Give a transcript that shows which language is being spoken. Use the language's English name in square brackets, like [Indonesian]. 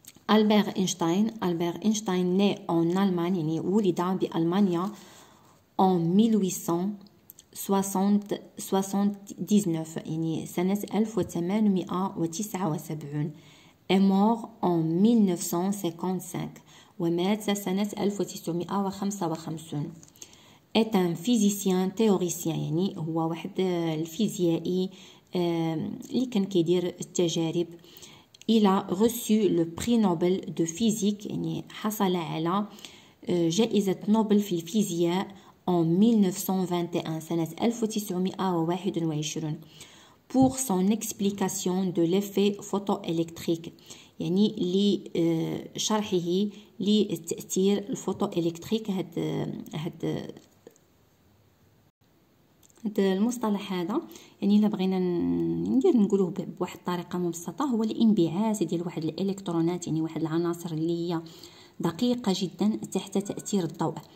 [Arabic] ألبير إينشتاين [French] né en Allemagne [Arabic] يعني ولد بألمانيا [French] en 1879 [Arabic] يعني سنة 1879 [French] est mort en 1955 [Arabic] ومات سنة 1955. [French] est un physicien théoricien [Arabic] يعني هو واحد الفيزيائي اللي كان كيدير التجارب. [French] il a reçu le prix Nobel de physique [Arabic] يعني حصل على جائزة نوبل في الفيزياء [French] en 1921 [Arabic] سنة 1921 [French] pour son explication de l'effet photoélectrique [Arabic] يعني لشرحه للتأثير الفوتوإلكتريك. هاد المصطلح هذا يعني الا بغينا نقولوه بواحد الطريقه مبسطه هو الانبعاث ديال واحد الالكترونات يعني واحد العناصر اللي هي دقيقه جدا تحت تاثير الضوء.